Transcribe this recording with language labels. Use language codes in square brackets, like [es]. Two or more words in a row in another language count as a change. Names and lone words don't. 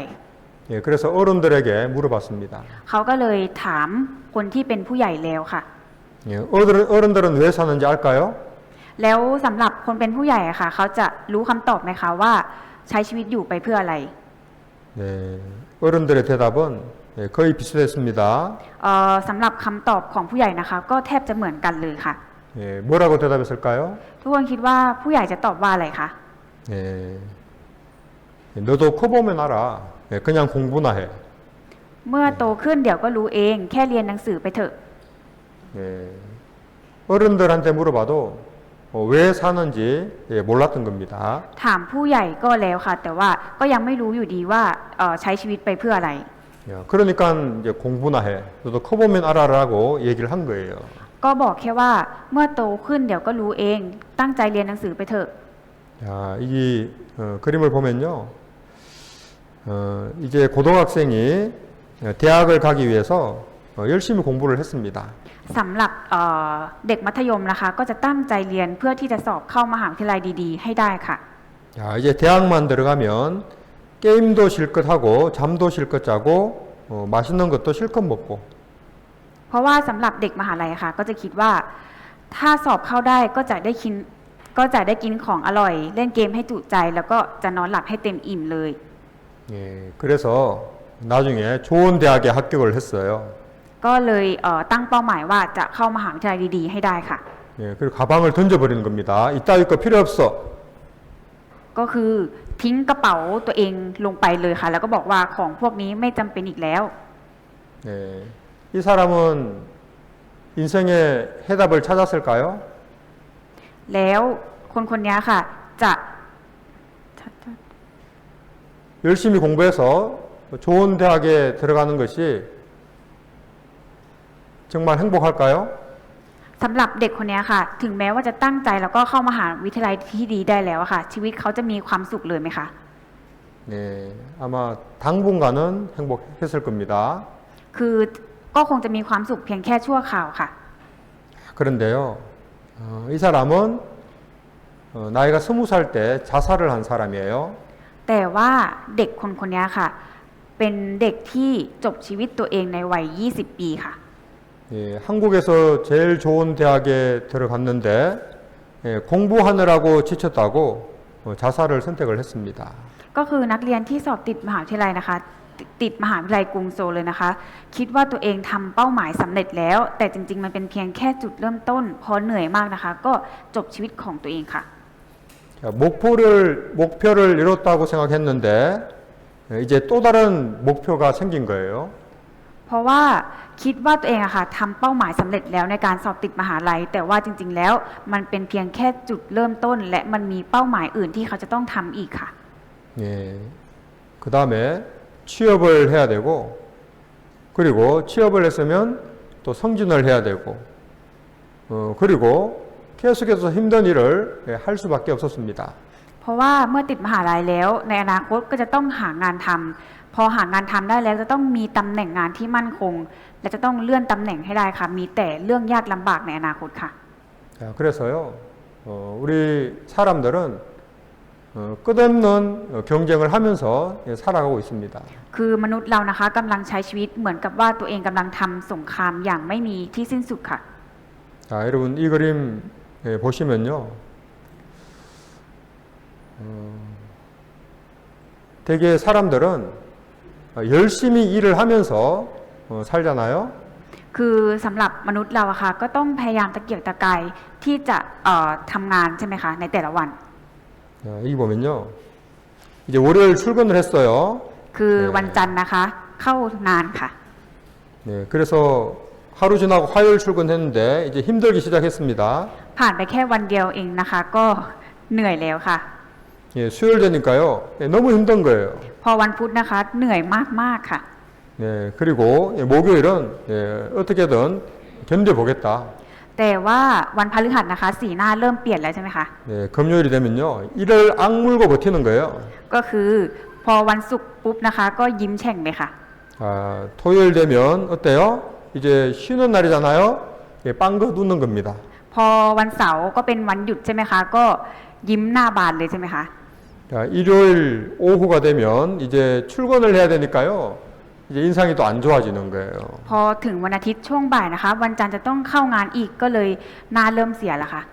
[ko] 그래서 어른들에게 물어봤습니다. [th] เขาก็เลยถามคนที่เป็นผู้ใหญ่แล้วค่ะ [ko] 어른들은 왜 사는지 알까요? [th] แล้วสำหรับคนเป็นผู้ใหญ่อะค่ะเขาจะรู้คำตอบไหมคะว่าใช้ชีวิตอยู่ไปเพื่ออะไร [ko] 네, 어른들의 대답은 거의 비슷했습니다. [th] สำหรับคำตอบของผู้ใหญ่นะคะก็แทบจะเหมือนกันเลยค่ะ [ko] 뭐라고 대답했을까요? [th] ทุกคนคิดว่าผู้ใหญ่จะตอบว่าอะไรคะ [ko] 너도 커보면 알아. 그냥 공부나 해. [th] เมื่อโตขึ้นเดี๋ยวก็รู้เองแค่เรียนหนังสือไปเถอะ [ko] 어른들한테 물어봐도 왜 사는지 몰랐던 겁니다. [th] ถามผู้ใหญ่ก็แล้วค่ะ แต่ว่าก็ยังไม่รู้อยู่ดีว่าใช้ชีวิตไปเพื่ออะไร [ko] 그러니까 이제 공부나 해. 너도 커보면 알아라고 얘기를 한 거예요. [th] ก็บอกแค่ว่าเมื่อโตขึ้นเดี๋ยวก็รู้เองตั้งใจเรียนหนังสือไปเถอะ [ko] 이 그림을 보면요. 이제 고등학생이 대학을 가기 위해서 열심히 공부를 했습니다. [th] สำหรับเด็กมัธยมนะคะก็จะตั้งใจเรียนเพื่อที่จะสอบเข้ามหาวิทยาลัยดีๆให้ได้ค่ะ [ko] 이제 대학만 들어가면 게임도 실컷 하고 잠도 실컷 자고 맛있는 것도 실컷 먹고 [th] เพราะว่าสำหรับเด็กมหาลัยค่ะก็จะคิดว่าถ้าสอบเข้าได้ก็จะได้กินของอร่อยเล่นเกมให้จุใจแล้วก็จะนอนหลับให้เต็มอิ่มเลย [ko] 그래서 나중에 좋은 대학에 합격을 했어요. [th] ก็เลยตั้งเป้าหมายว่าจะเข้ามหาวิทยาลัยดีๆให้ได้ค่ะ [ko] 그리고 가방을 던져버리는 겁니다. 이따위 거 필요 없어. [th] ก็คือทิ้งกระเป๋าตัวเองลงไปเลยค่ะ แล้วก็บอกว่าของพวกนี้ไม่จำเป็นอีกแล้ว [ko] 이 사람은 인생의 해답을 찾았을까요? [th] แล้วคนคนนี้ค่ะจะ [ko] 열심히 공부해서 좋은 대학에 들어가는 것이 정말 행복할까요? [th] สำหรับเด็กคนนี้ค่ะถึงแม้ว่าจะตั้งใจแล้วก็เข้ามหาวิทยาลัยที่ดีได้แล้วค่ะชีวิตเขาจะมีความสุขเลยไหมคะ [ko] 아마 당분간은 행복했을 겁니다. [th] คือก็คงจะมีความสุขเพียงแค่ชั่วคราวค่ะ [ko] 그런데요, 이 사람은 나이가 20살 때 자살을 한 사람이에요. [th] แต่ว่าเด็กคนนี้ค่ะ เป็นเด็กที่จบชีวิตตัวเองในวัย 20 ปีค่ะ [ko] 예, 한국에서 제일 좋은 대학에 들어갔는데 공부하느라고 지쳤다고 자살을 선택을 했습니다. [th] ก็คือนักเรียนที่สอบติดมหาวิทยาลัยนะคะ ติดมหาวิทยาลัยกรุงโซลเลยนะคะ คิดว่าตัวเองทำเป้าหมายสำเร็จแล้ว แต่จริงๆมันเป็นเพียงแค่จุดเริ่มต้น พอเหนื่อยมากนะคะ ก็จบชีวิตของตัวเองค่ะ [ko] 자, 목표를 이뤘다고 생각했는데 이제 또 다른 목표가 생긴 거예요. [th] เพราะว่าคิดว่าตัวเองอะค่ะทำเป้าหมายสำเร็จแล้วในการสอบติดมหาลัย แต่ว่าจริงๆแล้วมันเป็นเพียงแค่จุดเริ่มต้น และมันมีเป้าหมายอื่นที่เขาจะต้องทำอีกค่ะ [ko] 예, 그 다음에 취업을 해야 되고 그리고 취업을 했으면 또 승진을 해야 되고 그리고 계속해서 힘든 일을 할 수밖에 없었습니다. [th] เพราะว่าเมื่อติดมหาลัยแล้วในอนาคตก็จะต้องหางานทำพอหางานทำได้แล้วจะต้องมีตำแหน่งงานที่มั่นคง และจะต้องเลื่อนตำแหน่งให้ได้ค่ะ มีแต่เรื่องยากลำบากในอนาคตค่ะ [ko] 자, 그래서요, 우리 사람들은 끝없는 경쟁을 하면서 살아가고 있습니다. [th] คือมนุษย์เรานะคะกำลังใช้ชีวิตเหมือนกับว่าตัวเองกำลังทำสงครามอย่างไม่มีที่สิ้นสุดค่ะ [ko] 자, 여러분 이 그림 보시면요, 대개 사람들은 열심히 일을 하면서 살잖아요. [th] คือสำหรับมนุษย์เราอะค่ะก็ต้องพยายามตะเกียกตะกายที่จะทำงานใช่ไหมคะในแต่ละวัน [ko] 자, 여기 보면요, 이제 월요일 출근을 했어요. [th] คือวันจันทร์นะคะเข้างานค่ะ [ko] 네, 그래서 하루 지나고 화요일 출근했는데 이제 힘들기 시작했습니다. [th] ผ่านไปแค่วันเดียวเองนะคะ ก็เหนื่อยแล้วค่ะ [ko] 예, 수요일 되니까요, 너무 힘든 거예요. [th] พอวันพุธนะคะเหนื่อยมากๆค่ะ [ko] 네, 그리고 목요일은 어떻게든 견뎌보겠다. [th] แต่ว่าวันพฤหัสนะคะสีหน้าเริ่มเปลี่ยนแล้วใช่ไหมคะ [ko] 네, 금요일이 되면요, 이를 악물고 버티는 거예요. [th] ก็คือพอวันศุกร์ปุ๊บนะคะ ก็ยิ้มแฉ่งเลยค่ะ [ko] 아, 토요일 되면 어때요? 이제 쉬는 날이잖아요. 예, 빵긋 웃는 겁니다. [th] พอวันเสาร์ก็เป็นวันหยุดใช่ไหมคะ ก็ยิ้มหน้าบานเลยใช่ไหมคะ [ko] 자, 일요일 오후가 되면 이제 출근을 해야 되니까요. 이제 인상이 또 안 좋아지는 거예요. [th] พอถึงวันอาทิตย์ช่วงบ่ายนะคะ วันจันทร์จะต้องเข้างานอีกก็เลยหน้าเริ่มเสียแล้วค่ะ